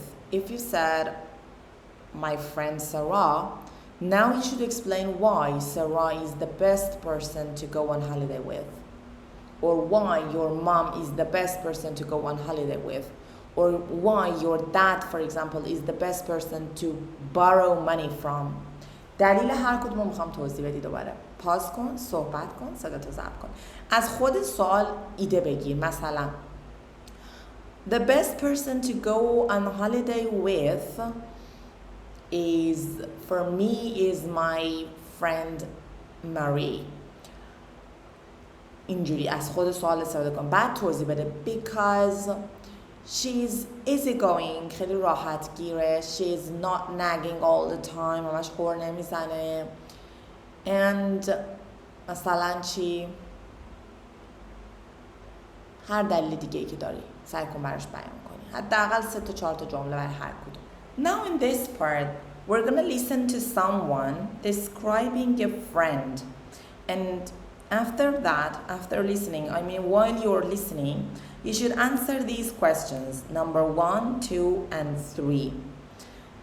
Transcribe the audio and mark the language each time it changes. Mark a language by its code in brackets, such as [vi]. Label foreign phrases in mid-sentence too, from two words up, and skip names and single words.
[en] If you said, my friend Sarah, now you should explain why Sarah is the best person to go on holiday with. Or why your mom is the best person to go on holiday with. Or why your dad, for example, is the best person to borrow money from. [fa] دلیل هر کدوم رو میخوام توضیح بدی. دوباره پاس کن، صحبت کن، صداتو ضبط کن. از خود سوال ایده بگیر. مثلا [en] the best person to go on holiday with is, for me, is my friend Marie. [fa] اینجوری از خود سوال استفاده کن. بعد توضیح بده. [en] Because she's easygoing، [fa] خیلی راحت گیره. [en] She's not nagging all the time، [fa] همش غر نمیزنه. And مثلا چی؟ هر دلیل دیگه ای که داری سعی کن براش بیان کنی. حداقل 3 تا 4 تا جمله برای هر کدوم. [en] Now in this part, we're gonna listen to someone describing a friend. And after that, after listening, I mean while you're listening, you should answer these questions, number 1, 2, and 3.